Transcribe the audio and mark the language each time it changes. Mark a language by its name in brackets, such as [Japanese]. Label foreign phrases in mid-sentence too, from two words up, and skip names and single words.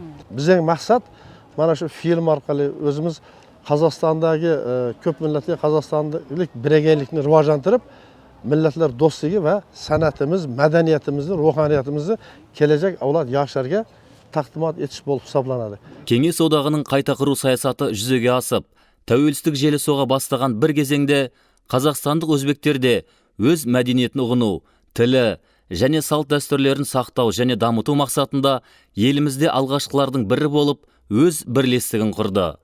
[Uzbek] Bizning maqsad mana shu film orqali o'zimiz Qozog'istondagi ko'p millatli Qozog'istonlik birgalikni rivojlantirib, millatlar do'stligi va san'atimiz, madaniyatimizni, ruhaniyatimizni kelajak avlod yoshlarga taqdimot etish bo'lib hisoblanadi. [Kazakh] Kеңес одағының қайта құру саясаты жүзеге асып, тәуелсіздік желі соға бастаған бір кезеңде қазақстандық өзбектерде өз мәдениетін ұғыну, тілі және салт дәстүрлерін сақтау және дамыту мақсатында елімізде алғашқылардың бірі болып өз бірлестігін құрды.